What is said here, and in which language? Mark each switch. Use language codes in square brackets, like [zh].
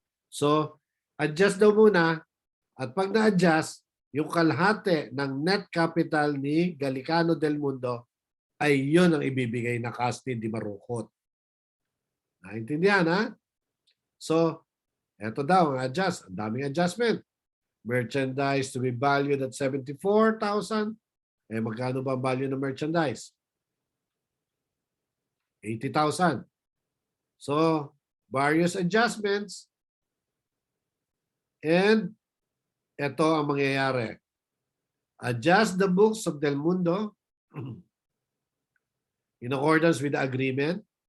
[tl] So, adjust daw muna at pag na-adjust, yung kalahati ng net capital ni Gallicano Del Mundo ay yun ang ibibigay na cash ni Di Marucot. Naintindihan, ha? So, eto daw ang adjust. Ang daming adjustment. [en] Merchandise to be valued at 74,000. [tl] Magkano ba ang value ng merchandise? [en] 80,000. So, various adjustments. And [tl] ito ang mangyayari. [en] Adjust the books of Del Mundo in accordance with the agreement.